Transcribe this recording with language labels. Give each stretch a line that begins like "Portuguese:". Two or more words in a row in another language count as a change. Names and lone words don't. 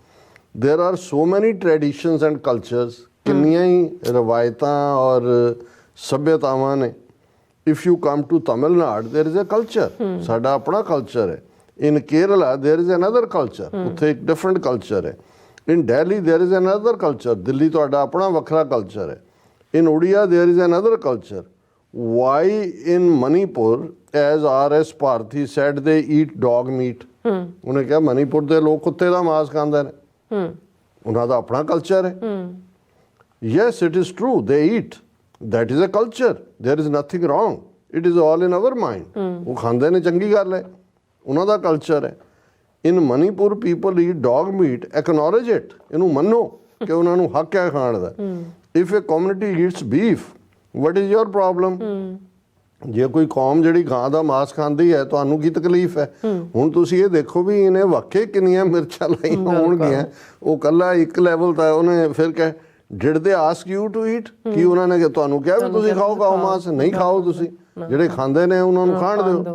English: there are so many traditions and cultures,
Punjabi: ਕਿੰਨੀਆਂ ਹੀ ਰਵਾਇਤਾਂ ਔਰ ਸੱਭਿਅਤਾਵਾਂ ਨੇ।
English: if you come to Tamil Nadu there is a culture,
Punjabi: ਸਾਡਾ ਆਪਣਾ ਕਲਚਰ ਹੈ।
English: in Kerala there is another culture,
Punjabi: ਉੱਥੇ ਇੱਕ ਡਿਫਰੈਂਟ ਕਲਚਰ ਹੈ।
English: in Delhi there is another culture,
Punjabi: ਦਿੱਲੀ ਤੁਹਾਡਾ ਆਪਣਾ ਵੱਖਰਾ ਕਲਚਰ ਹੈ।
English: in Odia there is another culture. Why in Manipur, as R.S. Bharti said, they eat dog meat?
Punjabi: ਉਹਨੇ ਕਿਹਾ ਮਨੀਪੁਰ ਦੇ ਲੋਕ ਕੁੱਤੇ ਦਾ ਮਾंस ਖਾਂਦੇ ਨੇ, ਉਹਨਾਂ ਦਾ ਆਪਣਾ ਕਲਚਰ ਹੈ।
English: Yes, it is true, they eat, that is a culture, there is nothing wrong, it is all in our mind।
Punjabi: ਉਹ ਖਾਂਦੇ ਨੇ, ਚੰਗੀ ਗੱਲ ਹੈ, ਉਹਨਾਂ ਦਾ ਕਲਚਰ ਹੈ।
English: In Manipur people eat dog meat, acknowledge it,
Punjabi: ਇਹਨੂੰ ਮੰਨੋ ਕਿ ਉਹਨਾਂ ਨੂੰ ਹੱਕ ਹੈ ਖਾਣ ਦਾ।
English: If a community eats beef, what is your problem?
Punjabi: ਜੇ ਕੋਈ ਕੌਮ ਜਿਹੜੀ ਗਾਂ ਦਾ ਮਾंस ਖਾਂਦੀ ਹੈ, ਤੁਹਾਨੂੰ ਕੀ ਤਕਲੀਫ ਹੈ? ਹੁਣ ਤੁਸੀਂ ਇਹ ਦੇਖੋ ਵੀ ਇਹਨੇ ਵਾਕਈ ਕਿੰਨੀਆਂ ਮਿਰਚਾਂ ਲਾਈਆਂ ਹੋਣਗੀਆਂ। ਉਹ ਕੱਲਾ ਇੱਕ ਲੈਵਲ ਤਾਂ ਉਹਨੇ ਫਿਰ ਕਹਿ
English: did they ask you to eat,
Punjabi: ਕੀ ਉਹਨਾਂ ਨੇ ਤੁਹਾਨੂੰ ਕਿਹਾ ਵੀ ਤੁਸੀਂ ਖਾਓ ਮਾंस? ਨਹੀਂ ਖਾਓ, ਤੁਸੀਂ ਜਿਹੜੇ ਖਾਂਦੇ ਨੇ ਉਹਨਾਂ ਨੂੰ ਖਾਣ ਦਿਓ।